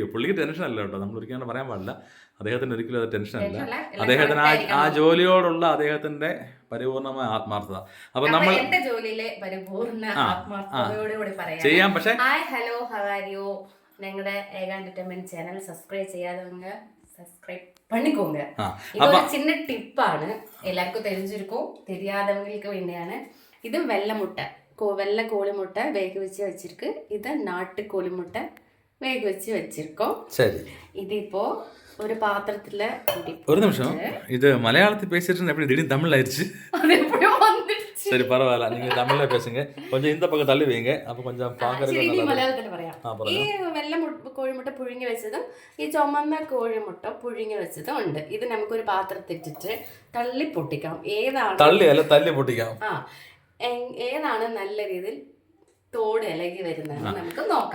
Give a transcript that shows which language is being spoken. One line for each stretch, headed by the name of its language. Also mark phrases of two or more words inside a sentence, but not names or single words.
Malayalam: പുള്ളിക്ക് ടെൻഷൻ അല്ല കേട്ടോ, നമ്മൾ ഒരിക്കലും പറയാൻ പാടില്ല. അദ്ദേഹത്തിന് ഒരിക്കലും അത് ടെൻഷൻ അല്ല. അദ്ദേഹത്തിന് ആ ജോലിയോടുള്ള അദ്ദേഹത്തിന്റെ പരിപൂർണമായ ആത്മാർത്ഥത. അപ്പൊ നമ്മൾ ചെയ്യാം. പക്ഷെ ഞങ്ങളുടെ ഏക
English: entertainment channel subscribe
Malayalam: ചെയ്യാതെ സബ്സ്ക്രൈബ് பண்ணிக்கோங்க.
Tamil: இது ஒரு சின்ன டிப்பாണ്, எல்லாருக்கும் தெரிஞ்சிருக்கும், தெரியாதவங்களுக்கு வேண்டியான. இது வெள்ளை முட்டை, வெள்ளை கோழி முட்டை வேக வச்சு வச்சிருக்கு. இது நாட்டு கோழி முட்டை வேக வச்சு வச்சிருக்கோம். சரி, இது இப்போ ஒரு பாத்திரத்துல ஒரு நிமிஷம். இது மலையாளத்தில் பேசிட்டு எப்படி திடீர்னு தமிழ் ஆயிடுச்சு? அது எப்படியோ வந்துடுச்சு. சரி, பரவாயில்ல, நீங்க தமிழ்ல பேசுங்க. கொஞ்சம் இந்த பக்கம் தள்ளி வைங்க, அப்ப கொஞ்சம் பாக்குறதுக்கு
Malayalam: മലയാളത്തിൽ പറയാം. ഈ വെള്ള കോഴിമുട്ട പുഴുങ്ങി വെച്ചതും ഈ ചുമന്ന കോഴിമുട്ട പുഴുങ്ങി വെച്ചതും ഉണ്ട്. ഇത് നമുക്കൊരു പാത്രത്തിട്ടിട്ട് തള്ളി പൊട്ടിക്കാം. തല്ലി പൊട്ടിക്കാം. ഏതാണ് നല്ല രീതിയിൽ തോട് ഇളകി വരുന്നത് നമുക്ക് നോക്കാം.